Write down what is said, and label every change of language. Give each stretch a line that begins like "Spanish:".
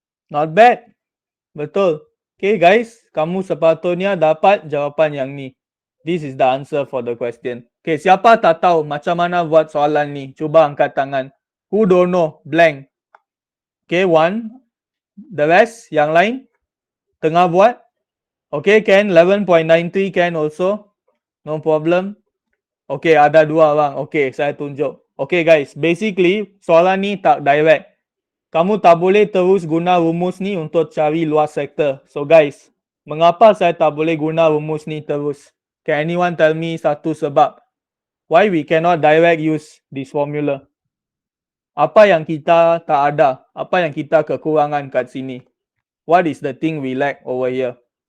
English: Not bad. Betul.
Malay: Okay guys, kamu sepatutnya dapat jawapan yang ni.
English: This is the answer for the question.
Malay: Okay, siapa tak tahu macam mana buat soalan ni? Cuba angkat tangan.
English: Who don't know? Blank. Okay, one. The rest,
Malay: yang lain? Tengah buat?
English: Okay, can. 11.93 can also. No problem.
Malay: Okay, ada dua orang. Okay, saya tunjuk. Okay guys, basically soalan ni tak direct. Kamu tak boleh terus guna rumus ni untuk cari luas sektor. So guys, mengapa saya tak boleh guna rumus ni terus?
English: Can anyone tell me
Malay: satu sebab?
English: Why we cannot direct use this formula?
Malay: Apa yang kita tak ada? Apa yang kita kekurangan kat sini?
English: What is the thing we lack over here?